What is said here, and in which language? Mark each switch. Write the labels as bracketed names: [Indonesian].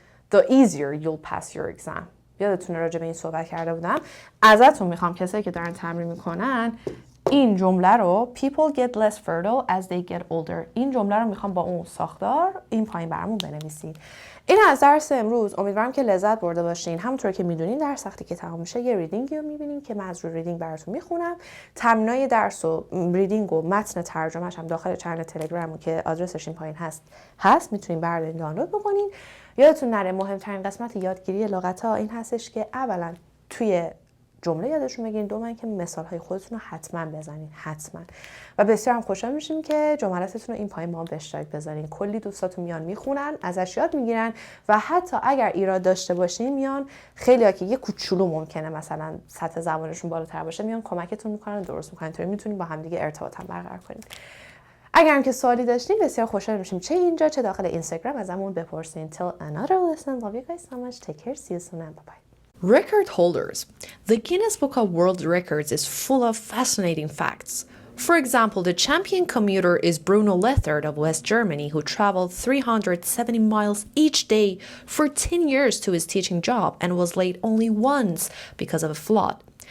[English] The easier you'll pass your exam. [Persian] یادتونه راجع به این صحبت کرده بودم. ازتون میخوام کسایی که دارن تمرین میکنن این جمله رو [English] people get less fertile as they get older، [Persian] این جمله رو میخوام با اون ساختار این پایین برامون بنویسید. این از درس امروز. امیدوارم که لذت برده باشین. همونطور که میدونین درس وقتی که تمام میشه یه ریدینگی رو میبینین که من از روی ریدینگ براتون میخونم. تمرینای درس و ریدینگ و متن ترجمه‌اش هم داخل چنل تلگرام که آدرسش این پایین هست میتونین بردارین دانلود بکنین. یادتون نره مهمترین قسمت یادگیری لغت‌ها این هستش که اولا توی جمله یادشون بگیرین، دوما که مثال‌های خودتون رو حتما بزنین، حتما. و بسیار هم خوشحال میشیم که جملاتتون رو این پایین با هم به اشتراک بذارین. کلی دوستاتون میان میخونن، ازش یاد میگیرن و حتی اگر ایراد داشته باشین میان، خیلی‌ها که یه کوچولو ممکنه مثلا سطح زبانشون بالاتر باشه میان کمکتون میکنن، درست میکنن، طوری میتونین با هم دیگه ارتباط هم برقرار کنین. اگر هم که سوالی داشتین بسیار خوشحال میشیم چه اینجا چه داخل اینستاگرام ازمون بپرسین. [English] Till another lesson. Love you guys so much. Take care. See you soon and bye-bye. Record holders. The Guinness Book of World Records is full of fascinating facts. For example, the champion commuter is Bruno Lethard of West Germany, who traveled 370 miles each day for 10 years to his teaching job and was late only once because of a flood.